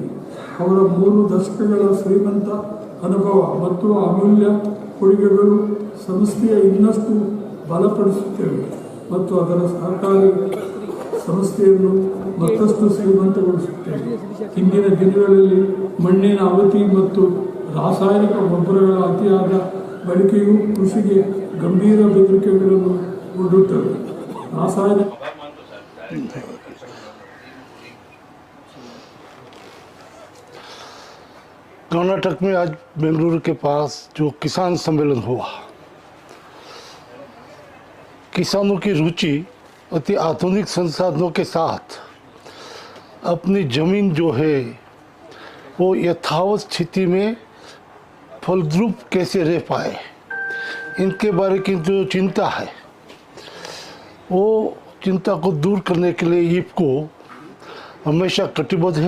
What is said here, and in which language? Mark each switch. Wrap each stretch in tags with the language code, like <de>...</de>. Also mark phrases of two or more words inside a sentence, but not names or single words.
<kn>ಅವರ 3 ದಶಕಗಳ ಶ್ರೀಮಂತ ಅನುಭವ ಮತ್ತು ಅಮೂಲ್ಯ ಕೊಡುಗೆಗಳು ಸಂಸ್ಥೆಯ ಇನ್ನಷ್ಟು ಬಲಪಡಿಸುತ್ತೇವೆ ಮತ್ತು ಅದರ ಸಹಕಾರಿ ಸಂಸ್ಥೆಯನ್ನು ಮತ್ತಷ್ಟು ಶ್ರೀಮಂತಗೊಳಿಸುತ್ತೇವೆ. ಹಿಂದಿನ ದಿನಗಳಲ್ಲಿ ಮಣ್ಣಿನ ಅವಧಿ ಮತ್ತು ರಾಸಾಯನಿಕ ಗೊಬ್ಬರಗಳ ಅತಿಯಾದ ಬಳಕೆಯು ಕೃಷಿಗೆ ಗಂಭೀರ ಬೆದರಿಕೆಗಳನ್ನು ಒಡ್ಡುತ್ತವೆ. ರಾಸಾಯನಿಕ</kn> <hi>कर्नाटक में आज बेंगलुरु के पास जो किसान सम्मेलन हुआ, किसानों की रुचि अति आधुनिक संसाधनों के साथ अपनी ज़मीन जो है वो यथावत स्थिति में फलद्रुप कैसे रह पाए, इनके बारे की जो चिंता है वो चिंता को दूर करने के लिए इफको हमेशा कटिबद्ध है.</hi>